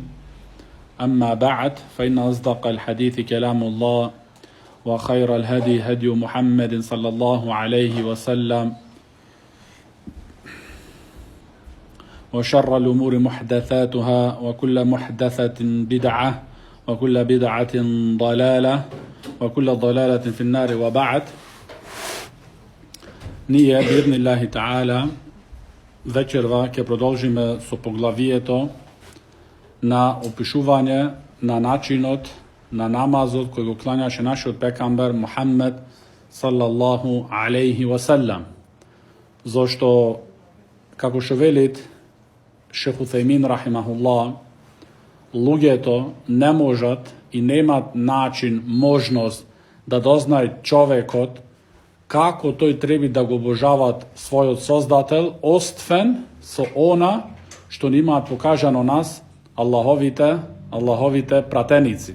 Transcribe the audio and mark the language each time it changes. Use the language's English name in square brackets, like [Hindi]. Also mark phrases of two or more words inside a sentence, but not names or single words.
[Arabic] أما بعد فإن أصدق الحديث كلام الله وخير الهدي هدي محمد صلى الله عليه وسلم وشر الأمور محدثاتها وكل محدثة بدعة وكل بدعة ضلالة وكل ضلالة في النار. [Macedonian] وبعد, nije [Arabic] بإذن الله تعالى [Macedonian] večerva ke продолжиме со поглавието на опишување на начинот на намазот кој го клањаше нашиот пекамбер Мухаммед [Arabic] صلى الله عليه وسلم. [Macedonian] Зошто, како што велит Шех Уthejmin рахимахуллах, луѓето не можат и немат начин, можност да дознаат човекот како тој треба да го обожават својот Создател, освен со она што ни имаат покажано нас Аллаховите пратеници.